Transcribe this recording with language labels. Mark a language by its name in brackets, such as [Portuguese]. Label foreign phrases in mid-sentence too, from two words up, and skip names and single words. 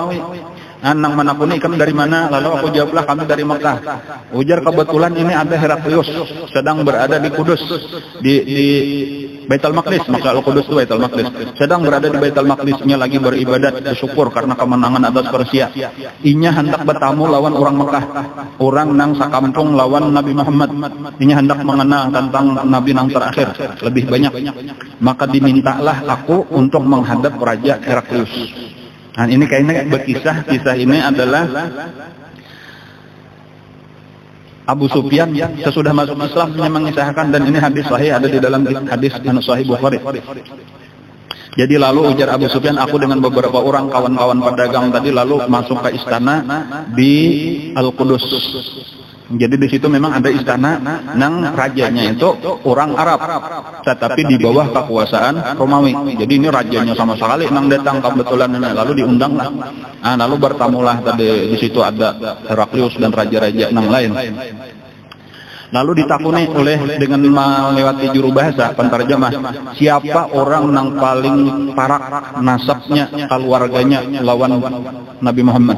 [Banjar] Nang menakuni, kamu dari mana? Lalu aku jawablah, kami dari Mekah. Ujar kebetulan ini ada Heraklius sedang berada di Kudus, di Baitul Maqdis. [Indonesian] Maka Al-Qudus itu Baitul Maqdis. Sedang berada di Baitul Maqdisnya lagi beribadat, bersyukur karena kemenangan atas Persia. [Banjar] Inya hendak bertamu lawan orang Mekah, orang nang sakampung lawan Nabi Muhammad. Inya hendak mengenal tentang Nabi nang terakhir lebih banyak. [Indonesian] Maka dimintalah aku untuk menghadap Raja Heraklius. Ini kayaknya berkisah ini adalah Abu Sufyan sesudah masuk Islam mengisahkan, dan ini hadis sahih, ada di dalam hadis Sahih Bukhari. [Banjar] Jadi lalu ujar Abu Sufyan, aku dengan beberapa orang kawan-kawan pedagang tadi lalu masuk ke istana di Al-Qudus. Jadi di situ memang ada istana, nang rajanya itu orang Arab, tetapi di bawah kekuasaan Romawi. Jadi ini rajanya sama sekali nang datang kebetulan, lalu diundang lah. Lalu bertamulah tadi di situ ada Heraklius dan raja-raja nang lain. Lalu ditakuni dengan melewati juru bahasa penterjemah, siapa orang nang paling parak nasabnya, keluarganya lawan Nabi Muhammad.